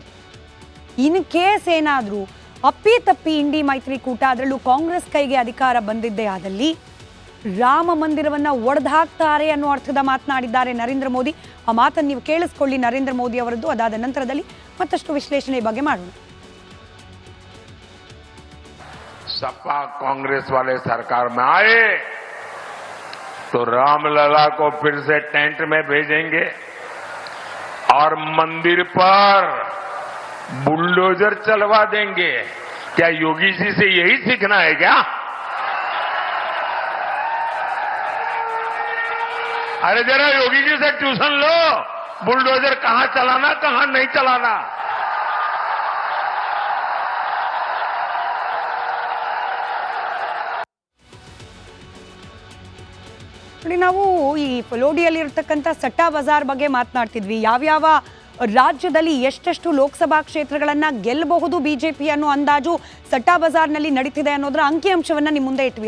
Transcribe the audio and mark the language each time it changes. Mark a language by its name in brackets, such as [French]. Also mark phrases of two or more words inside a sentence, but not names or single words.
[English] in case [Kannada] ಏನಾದರೂ ಅಪ್ಪಿತಪ್ಪಿ ಇಂಡಿ ಮೈತ್ರಿಕೂಟ, ಅದರಲ್ಲೂ ಕಾಂಗ್ರೆಸ್ ಕೈಗೆ ಅಧಿಕಾರ ಬಂದಿದ್ದೇ ಆದಲ್ಲಿ ರಾಮ ಮಂದಿರವನ್ನ ಒಡೆದಾಕ್ತಾರೆ ಅನ್ನೋ ಅರ್ಥದ ಮಾತನಾಡಿದ್ದಾರೆ ನರೇಂದ್ರ ಮೋದಿ. ಆ ಮಾತನ್ನು ನೀವು ಕೇಳಿಸ್ಕೊಳ್ಳಿ ನರೇಂದ್ರ ಮೋದಿ ಅವರದ್ದು. ಅದಾದ ನಂತರದಲ್ಲಿ ಮತ್ತಷ್ಟು ವಿಶ್ಲೇಷಣೆ ಬಗ್ಗೆ ಮಾಡೋಣ. [Hindi] सपा कांग्रेस वाले सरकार में आए तो रामलला को फिर से टेंट में भेजेंगे और मंदिर पर बुलडोजर चलवा देंगे। क्या योगी जी से यही सीखना है क्या? अरे जरा योगी जी से ट्यूशन लो, बुलडोजर कहां चलाना कहां नहीं चलाना। [Kannada] ನಾವು ಈ ಫಲೋಡಿಯಲ್ಲಿ ಇರತಕ್ಕಂಥ ಸಟ್ಟಾ ಬಜಾರ್ ಬಗ್ಗೆ ಮಾತನಾಡ್ತಿದ್ವಿ. ಯಾವ್ಯಾವ ರಾಜ್ಯದಲ್ಲಿ ಎಷ್ಟೆಷ್ಟು ಲೋಕಸಭಾ ಕ್ಷೇತ್ರಗಳನ್ನ ಗೆಲ್ಲಬಹುದು ಬಿಜೆಪಿ ಅನ್ನೋ ಅಂದಾಜು ಸಟ್ಟಾ ಬಜಾರ್ನಲ್ಲಿ ನಡೀತಿದೆ ಅನ್ನೋದರ ಅಂಕಿಅಂಶವನ್ನ ನಿಮ್ಮ ಮುಂದೆ ಇಟ್ವಿ.